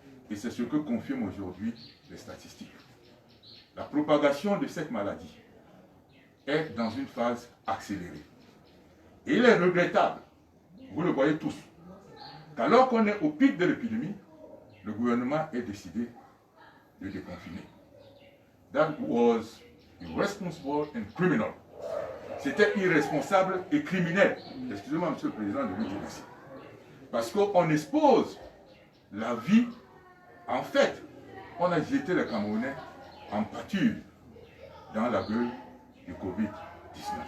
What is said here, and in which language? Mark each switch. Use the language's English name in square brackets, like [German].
[French] Et c'est ce que confirment aujourd'hui les statistiques. La propagation de cette maladie est dans une phase accélérée. Et il est regrettable, vous le voyez tous, qu'alors qu'on est au pic de l'épidémie, le gouvernement ait décidé de déconfiner. [English] That was irresponsible and criminal. [French] C'était irresponsable et criminel. Excusez-moi, Monsieur le Président, de le dire ici. Parce qu'on expose la vie. En fait, on a jeté les Camerounais en pâture dans la gueule du Covid-19.